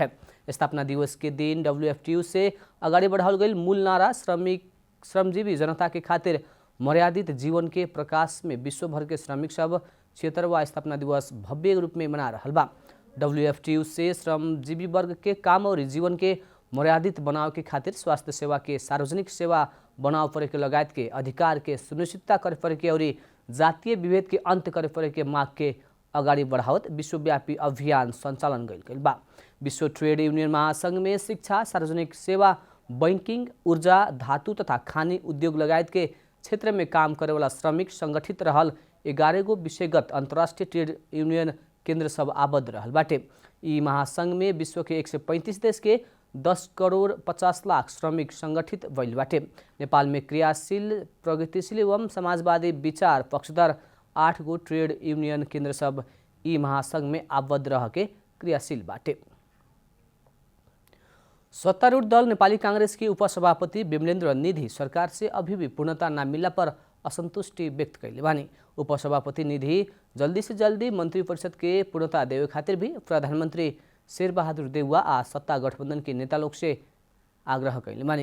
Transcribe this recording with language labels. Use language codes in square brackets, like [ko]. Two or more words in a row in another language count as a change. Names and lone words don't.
[bho] स्थापना दिवस के दिन WFTU से अगाडि बढ़ावल गइल मूल नारा श्रमजीवी जनता के खातिर मर्यादित जीवन के प्रकाश में विश्वभर के श्रमिक सब 76वां स्थापना दिवस भव्य रूप में मना रहल बा। WFTU से श्रमजीवी वर्ग के काम और जीवन के मर्यादित बनाव के खातिर स्वास्थ्य सेवा के सार्वजनिक सेवा बनाव परे के लगायत के अधिकार के सुनिश्चितता करे परे के और जातीय विभेद के अंत करे परे के मांग के अगाडि बढ़ावत विश्वव्यापी अभियान सञ्चालन गइल बा। विश्व ट्रेड यूनियन महासंघ में शिक्षा, सार्वजनिक सेवा, बैंकिंग, ऊर्जा, धातु तथा खानी उद्योग लगायत के क्षेत्र में काम करे वाला श्रमिक संगठित रहल 11 गो विषयगत अंतर्राष्ट्रीय ट्रेड यूनियन केंद्र सब आबद्ध रहल बाटे। ई महासंघ में विश्व के 135 देश के 10 करोड़ 50 लाख श्रमिक संगठित भइल बाटे। नेपाल में क्रियाशील, प्रगतिशील एवं समाजवादी विचार पक्षधर 8 गो ट्रेड यूनियन केंद्र सब ई महासंघ में आबद्ध रह के क्रियाशील बाटे। सत्तारूढ़ दल नेपाली कांग्रेस के उपसभापति विमलेन्द्र निधि सरकार से अभी भी पूर्णता न मिलला पर असंतुष्टि व्यक्त कैले बानी। उपसभापति निधि जल्दी से जल्दी मंत्री परिषद के पूर्णता देवे खातिर भी प्रधानमंत्री शेरबहादुर देउवा आ सत्ता गठबंधन के नेता लोग से आग्रह कैले बानी।